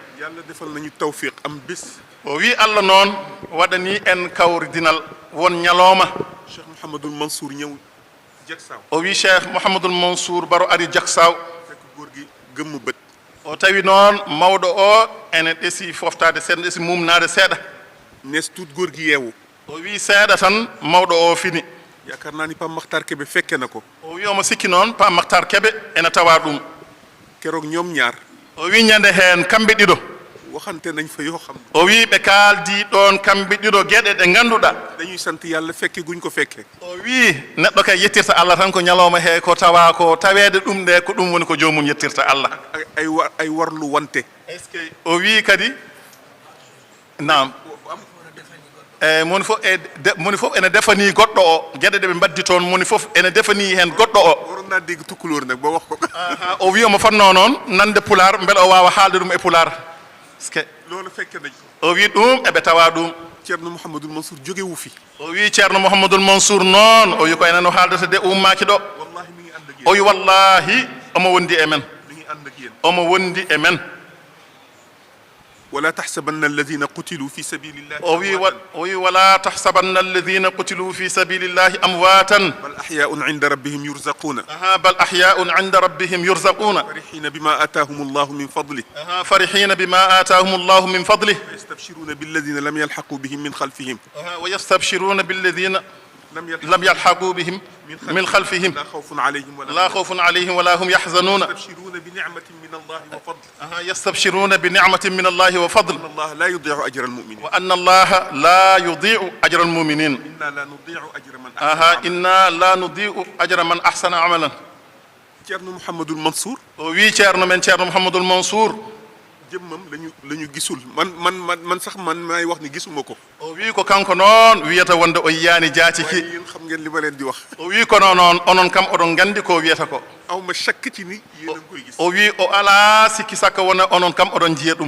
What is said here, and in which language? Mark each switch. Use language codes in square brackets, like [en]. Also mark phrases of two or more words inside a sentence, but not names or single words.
[wo] yàlla defal nañu tawfiq am bés [ff] o wi Allah noon waɗani en kawridinal won ñalooma [wo] Cheikh Mouhamadoul Mansour ñëw Jaksaw [ff] o wi Cheikh Mouhamadoul Mansour baro ari Jaksaw [wo] fekk góor gi gëmm bët [ff] o tawi noon mawɗo o ene ɗesi foftade seeɗa ɗesi mumnade seeɗa [wo] nees tuut góor gi yeewu [ff] o wi seeɗa tan mawɗo o fini [wo] yaakaar naa ni Pam Makhtar Kébé fekke na ko [ff] o wi omo sikki noon Pam Makhtar Kébé ene tawa ɗum [wo] keroog ñoom ñaar [ff] o wi ñande heen kamɓe ɗiɗo [wo] waxante nañ fa yoo xam [ff] o wi ɓe kaaldi ɗon kamɓe ɗiɗo geɗe ɗe ganduɗa [wo] dañuy sant yàlla fekke guñ ko fekke [ff] o wi neɗɗo kay yettirta Allah tan ko ñalawma he ko tawa ko tawede ɗum ɗe ko ɗum woni ko jomum yettirta Allah [wo] ay warlu wante [fr] est ce que [ff] o wi kadi nam moni fof ene defani goɗɗo o gueɗe ɗe ɓe mbaddi toon moni fof ene defani hen goɗɗo o [wo] waroon naa dégg tukkulóor nag ba wax ko [ff] o wi omo fanno noon nande pular beele o wawa haalde ɗum e pular [fr] est ce que [wo] loolu fekke nañ [ff] o wi ɗum eɓe tawa ɗum [wo] Ceerno Mouhamadoul Mansour jógewu fi [ff] o wi ceerno Mouhamadoul Mansour noon o wi ko enen o haaldata de ummaki ɗo [wo] wallahi mi ngi ànd ak [ff] o [wo] yéen [ff] wi wallahi omo wondi e men [wo] mi ngi ànd ak yéen [ff] omo wondi e men [ar] ولا تحسبن الذين قتلوا في سبيل الله [ff] o wi [ar] ولا تحسبن الذين قتلوا في سبيل الله أمواتا بل أحياء عند ربهم يرزقون بل أحياء عند ربهم يرزقون فرحين بما آتاهم الله من فضله فرحين بما آتاهم الله من فضله ويستبشرون بالذين لم يلحقوا بهم من خلفهم ويستبشرون بالذين لم يلحقوا بهم من خلفهم لا خوف عليهم ولا لا خوف عليهم ولا هم يحزنون يستبشرون بنعمة من الله وفضل يستبشرون بنعمة من الله وفضل إن الله لا يضيع أجر المؤمنين وأن الله لا يضيع أجر المؤمنين إنا لا نضيع أجر من أحسن إنا لا نضيع أجر من أحسن عملا [ff] Ceerno Mouhamadoul Mansour o wi ceerno men ceerno Mouhamadoul Mansour [wo] jëmmam lañu gisul man sax man maay wax ni gisuma ko [ff] o wi ko kanko noon wiyata wonde o yiyani jaatiki [wo] waaye yéen xam ngeen li ma leen di wax [ff] o wi kono noon onon kam oɗon gandi ko wiyata ko [wo] aw ma shakk ci ni yéen a ngi koy gis [ff] o wi o ala sikki sakka wona onon kam oɗon jiya ɗum